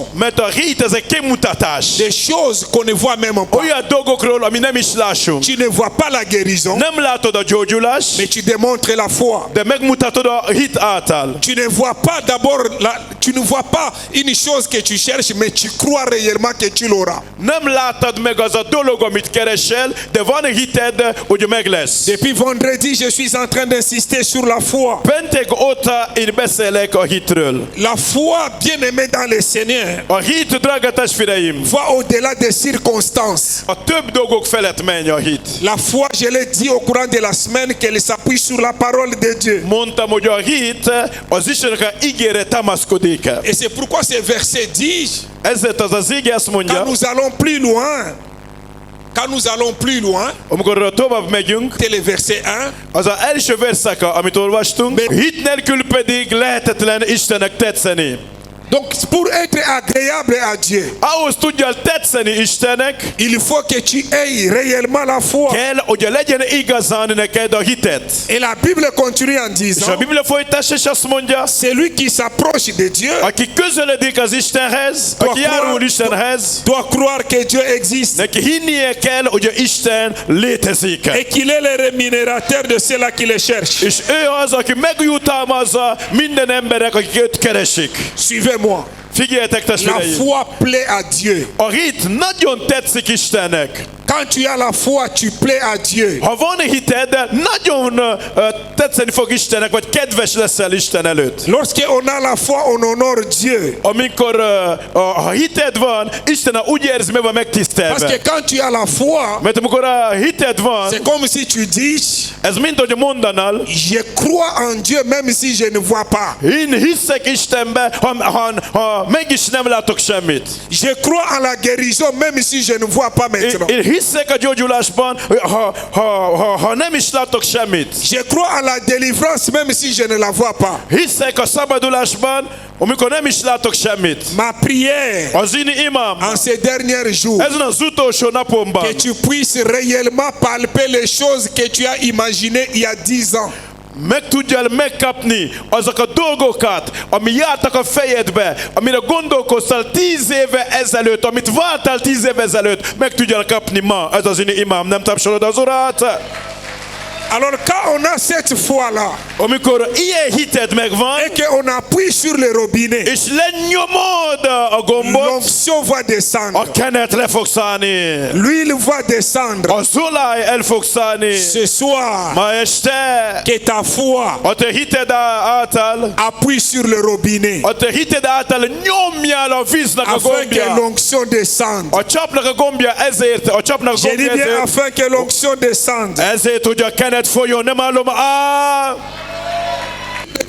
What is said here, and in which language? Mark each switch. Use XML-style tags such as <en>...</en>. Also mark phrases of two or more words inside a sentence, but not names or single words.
<hu>Mert a hit ez egy kimutatás.</hu> <fr>des choses qu'on ne voit même pas.</fr> <hu>Olyan dolgokról, ami nem is lássunk.</hu> <fr>Tu ne vois pas la guérison,</fr> <hu>Nem látod a gyógyulást,</hu> <fr>mais tu démontres la foi.</fr> <hu>de megmutatod a hit által.</hu> <fr>Tu ne vois pas d'abord, tu ne vois pas une chose que tu cherches, mais tu crois réellement que tu l'auras.</fr> <hu>Nem látod meg az a dolog, amit keresel, de van hited, hogy meg lesz.</hu> <fr>Depuis vendredi, je suis en train d'insister sur la foi.</fr> <hu>Péntek óta én beszélek a hitről.</hu> <fr>La foi, bien aimée dans le Seigneur,</fr> <hu>A hit, drága testvéreim,</hu> <fr>va au-delà des circonstances.</fr> <hu>a több dolgok felett menj a hit.</hu> <fr>La foi, je l'ai dit au courant de la semaine, qu'elle s'appuie sur la parole de Dieu.</fr> <hu>Mondtam, hogy a hit az Istennek a ígére támaszkodik.</hu> <fr>Et c'est pourquoi ce verset dit,</fr> <hu>Ezért az ige azt mondja,</hu> <fr>quand nous allons plus loin,</fr> <hu>amikor tovább megyünk,</hu> <fr>c'est le verset 1,</fr> <hu>az az első verszaka, amit olvastunk, hit nélkül pedig lehetetlen Istennek tetszeni.</hu> <fr>donc pour être agréable à Dieu,</fr> <hu>Ahhoz tudjál tetszeni Istennek,</hu> <fr>il faut que tu aies réellement la foi.</fr> <hu>kell, hogy legyen igazán neked a hitet.</hu> <fr>Et la Bible continue en</fr> <hu>És a</hu> <fr>disant,</fr> <hu>Biblia folytassa, és azt mondja,</hu> <fr>celui qui s'approche de Dieu</fr> <hu>aki közeledik az Istenhez, aki járul Istenhez,</hu> <fr>doit croire que Dieu existe</fr> <hu>neki hinnie kell, hogy Isten létezik.</hu> <fr>et qu'il est le rémunérateur de ceux-là qui le cherchent.</fr> <hu>És ő az, aki megjutalmazza minden emberek, akik őt keresik.</hu> <fr>Suivez-moi.</fr> <hu>Figyeljetek,</hu> <fr>La</fr> <hu>testvéreim!</hu> <fr>foi plaît à Dieu.</fr> <hu>A hit nagyon tetszik Istennek.</hu> <fr>Quand tu as la foi, tu plais à Dieu.</fr> <hu>Ha van hited, nagyon tetszeni fog Istennek, vagy kedves leszel Isten előtt.</hu> <fr>Lorsque on a la foi, on honore Dieu.</fr> <hu>Amikor ha hited van, Isten úgy érzi, meg van</hu> <fr>Parce</fr> <hu>megtisztelve.</hu> <fr>que quand tu as la foi,</fr> <hu>Mert amikor a hited van,</hu> <fr>c'est comme si tu dis,</fr> <hu>ez mint, hogy mondanál,</hu> <fr>je crois en Dieu même si je ne vois pas.</fr> <hu>én hiszek Istenbe, ha mégis nem látok semmit.</hu> <fr>Je crois en la guérison même si je ne vois pas maintenant.</fr> <hu>Én hiszek a gyógyulásban, ha nem is látok semmit.</hu> <fr>Je crois en la délivrance même si je ne la vois pas.</fr> <hu>Hiszek a szabadulásban, amikor nem is látok semmit.</hu> <fr>Ma prière</fr> <hu>Az én imám</hu> <fr>en ces derniers jours,</fr> <hu>ezen az utolsó napomban,</hu> <fr>que tu puisses réellement palper les choses que tu as imaginées il y a 10 ans.</fr> <hu>meg tudjál megkapni azok a dolgokat, ami jártak a fejedbe, amire gondolkoztál 10 éve ezelőtt, amit vártál 10 éve ezelőtt, meg tudjál kapni ma. Ez az én imám, nem tapsolod az Urat?</hu> <fr>Alors quand on a cette foi-là,</fr> <hu>Amikor ilyen hited megvan,</hu> <fr>et qu'on appuie sur le robinet,</fr> <hu>és lenyomod a gombot,</hu> <fr>l'onction va descendre.</fr> <hu>a kenet le fog szállni.</hu> <fr>L'huile va descendre.</fr> <hu>Az olaj el fog szállni.</hu> <fr>Ce soir,</fr> <hu>Ma este,</hu> <fr>que ta foi</fr> <hu>a te hited által,</hu> <fr>appuie sur le robinet,</fr> <hu>a te hited által nyomjál a víznek a</hu> <fr>afin que</fr> <hu>gombja.</hu> <fr>l'onction descende.</fr> <hu>A csapnak a gombja ezért, a csapnak a</hu> <fr>J'ai dit</fr> <hu>gombja</hu> <fr>bien</fr> <hu>ezért,</hu> <fr>afin que l'onction descende.</fr> <hu>ezért, hogy a kenet folyjon, nem állom.</hu>